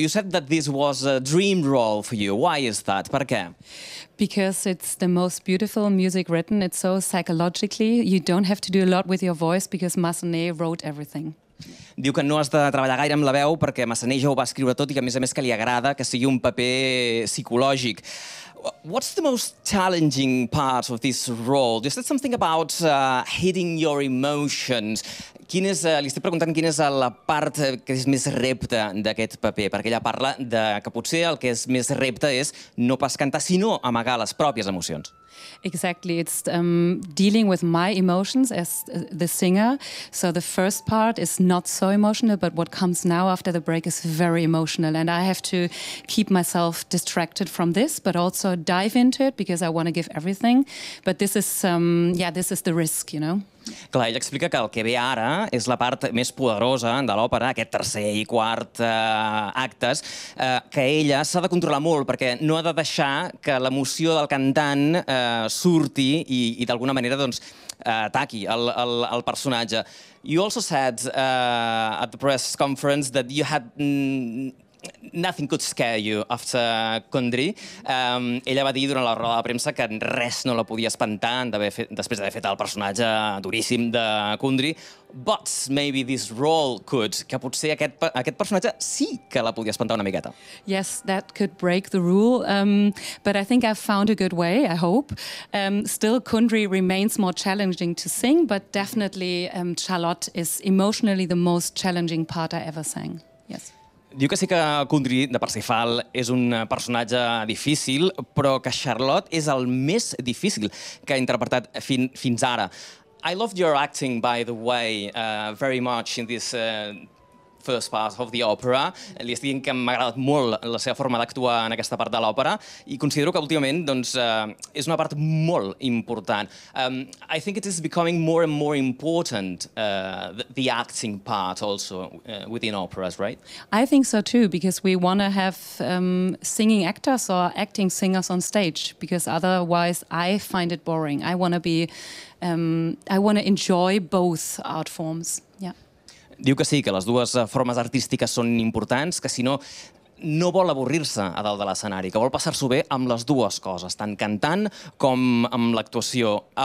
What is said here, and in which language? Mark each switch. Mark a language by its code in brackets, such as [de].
[en] You said that this was a dream role for you. Why is that? [ca] Per què? [en] Because it's the most beautiful music written. It's so psychologically. You don't have to do a lot with your voice because Massenet wrote everything. [ca] Diu que no has de treballar gaire amb la veu perquè Massenet ja ho va escriure tot i que a més que li agrada que sigui un paper psicològic. [en] What's the most challenging part of this role? You said something about hitting your emotions. [ca] Li estic preguntant quina és la part que és més repte d'aquest paper, perquè ella parla de que potser el que és més repte és no pas cantar, sinó amagar les pròpies emocions. [en] Exactly, it's dealing with my emotions as the singer. So the first part is not so emotional, but what comes now after the break is very emotional. And I have to keep myself distracted from this, but also dive into it because I want to give everything. But this is, this is the risk, you know? [ca] Clar, ella explica que el que ve ara és la part més poderosa de l'òpera, aquest tercer i quart actes, que ella s'ha de controlar molt perquè no ha de deixar que l'emoció del cantant surti i d'alguna manera doncs, ataqui el personatge. [en] You also said at the press conference that you had nothing could scare you after Condri. [ca] Ella va dir durant la roda de premsa que res no la podia espantar després d'haver fet el personatge duríssim de Condri. [en] But maybe this role could, [ca] que potser aquest personatge sí que la podia espantar una miqueta. [en] Yes, that could break the rule, but I think I've found a good way, I hope. Still, Kundry remains more challenging to sing, but definitely Charlotte is emotionally the most challenging part I ever sang. Yes. [ca] Diu que sí que Kundry de Parsifal és un personatge difícil, però que Charlotte és el més difícil que ha interpretat fins ara. [en] I loved your acting, by the way, very much in this first part of the opera. [ca] Li estic dient que m'ha agradat molt la seva forma d'actuar en aquesta part de l'òpera i considero que últimament doncs, és una part molt important. [en] I think it is becoming more and more important, the acting part also within operas, right? I think so too, because we want to have singing actors or acting singers on stage, because otherwise I find it boring. I want to enjoy both art forms. Yeah. [ca] Diu que sí, que les dues formes artístiques són importants, que si no, no vol avorrir-se a dalt de l'escenari, que vol passar-s'ho bé amb les dues coses, tant cantant com amb l'actuació.